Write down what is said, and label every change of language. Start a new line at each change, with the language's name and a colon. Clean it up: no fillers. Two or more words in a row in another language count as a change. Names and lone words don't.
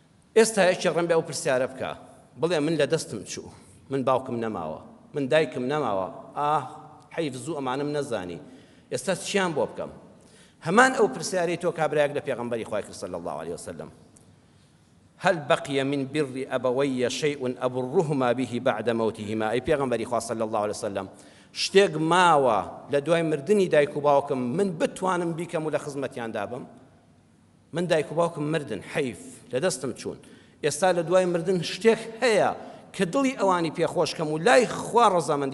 Central Kurdish: ئێستا یەکێ ڕەن بێ ئەو پرسیارە بکە بڵێ من لە دەستم چوو من باوکم نەماوە من دایکم نەماوە حەیف زوو ئەمانم نەزانی ئێستا چیان بۆ بکەم هەمان ئەو پرسیارەی تۆ کابرایەک لە پێغەمبەری خوای کرد
Arabic: صلی الله عليه وسلم هل بقي من بر أبوي شيء أبرهما به بعد موتهما أي
Central Kurdish: پیغمبری خوا
Arabic: صلی الله عليه وسلم
Central Kurdish: شتێک ماوە لە دوای مردنی دایک و باوکم من بتوانم بیکەم و لە خزمەتیان دابم من دایک و باوکم مردن حیف لە دەستم چوون ئێستا لە دوای مردن شتێک هەیە کە دڵی ئەوانی پێخۆشکەم و لای خوا ڕەزامەندی